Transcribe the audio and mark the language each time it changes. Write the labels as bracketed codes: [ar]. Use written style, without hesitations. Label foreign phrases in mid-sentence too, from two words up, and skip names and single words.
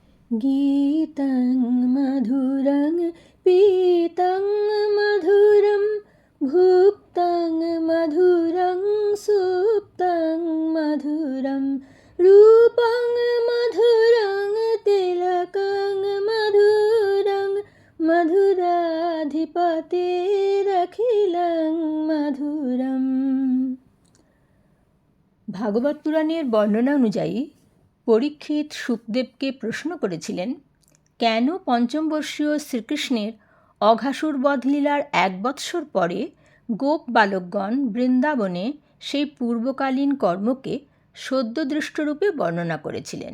[sa] गीतं मधुरं पीतं मधुरं भुक्तं मधुरं सुप्तं मधुरं रूपं मधुरं तिलकं मधुरं मधुराधिपतेरखिलं मधुरम्। [bn] ভাগবত পুরাণের বর্ণনা অনুযায়ী পরীক্ষিত শুকদেবকে প্রশ্ন করেছিলেন, কেন পঞ্চম বর্ষীয় শ্রীকৃষ্ণের অঘাসুর বধ লীলার 1 বৎসর পরে গোপ বালকগণ বৃন্দাবনে সেই পূর্বকালীন কর্মকে সদ্যদৃষ্টরূপে বর্ণনা করেছিলেন।